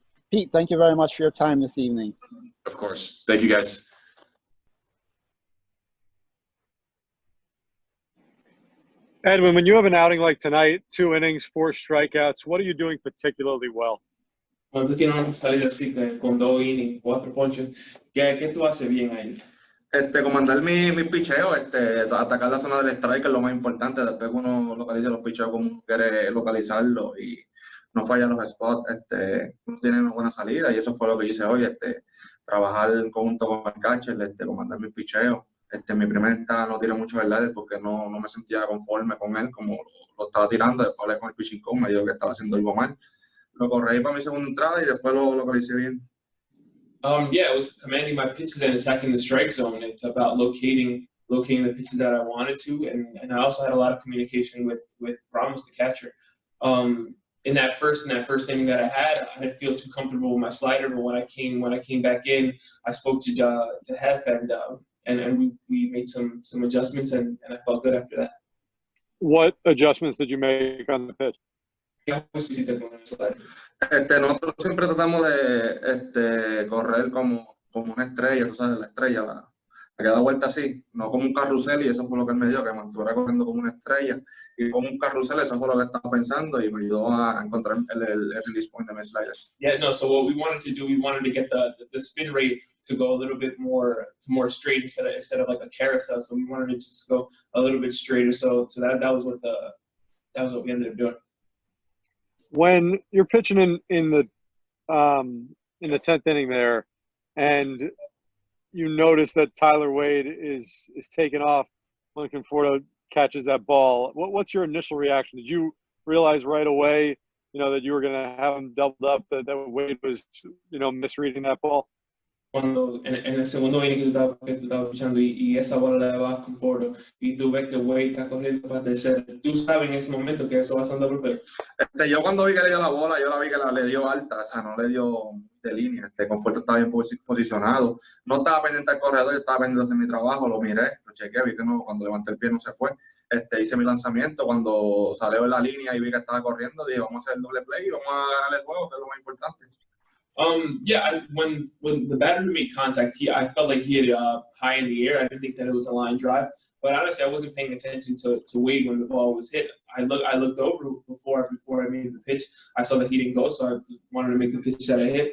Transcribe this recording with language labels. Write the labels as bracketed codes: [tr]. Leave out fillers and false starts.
[en] Pete, thank you very much for your time this evening. Of course. Thank you, guys. Edwin, when you have an outing like tonight, 2 innings, 4 strikeouts, what are you doing particularly well? [es] Cuando tú tienes una salida así con 2 innings, 4 ponches, ¿qué tú haces bien ahí? Comandar mi picheo, atacar la zona del strike es lo más importante. Después que uno localiza los picheos como uno quiere localizarlo y no falla los spots, uno tiene una buena salida, y eso fue lo que hice hoy, trabajar en conjunto con el catcher, comandar mi picheo. Mi primer entrada no tiré mucho verdad porque no me sentía conforme con él como lo estaba tirando. Después hablé con el pitching coach, me dijo que estaba haciendo algo mal. Lo corregí para mi segunda entrada y después lo localicé bien. [en] Yeah, it was commanding my pitches and attacking the strike zone. It's about locating the pitches that I wanted to, and I also had a lot of communication with Ramos, the catcher. In that first inning that I had, I didn't feel too comfortable with my slider, but when I came back in, I spoke to Hef, and we made some adjustments, and I felt good after that. What adjustments did you make on the pitch? [es] Nosotros siempre tratamos de correr como una estrella, tú sabes, la estrella, la que da vuelta así, no como un carrusel, y eso fue lo que él me dio, que me estuviera corriendo como una estrella, y como un carrusel, eso fue lo que estaba pensando, y me ayudó a encontrar el release point de mi slider. [en] Yeah, no, so what we wanted to do, we wanted to get the spin rate to go a little bit more straight instead of like a carousel, so we wanted to just go a little bit straighter, so that was what we ended up doing. When you're pitching in the 10th inning there, and you notice that Tyler Wade is taken off when Conforto catches that ball, what's your initial reaction? Did you realize right away, that you were going to have him doubled up, that Wade was, misreading that ball? [es] Cuando en el segundo inning que tú estabas pichando y esa bola la va con Conforto y tú ves que Wade está corriendo para tercera, tú sabes en ese momento que eso va a ser un double play. Yo cuando vi que le dio la bola, yo la vi que le dio alta, o sea, no le dio de línea. Conforto estaba bien posicionado, no estaba pendiente del corredor, yo estaba pendiente de hacer mi trabajo, lo miré, lo chequeé, vi que cuando levanté el pie no se fue. Hice mi lanzamiento, cuando salió en la línea y vi que estaba corriendo, dije, vamos a hacer el doble play y vamos a ganar el juego, que es lo más importante. [en] Yeah, when the batter made contact, I felt like he had high in the air. I didn't think that it was a line drive, but honestly, I wasn't paying attention to Wade when the ball was hit. I looked over before I made the pitch. I saw that he didn't go, so I wanted to make the pitch that I hit.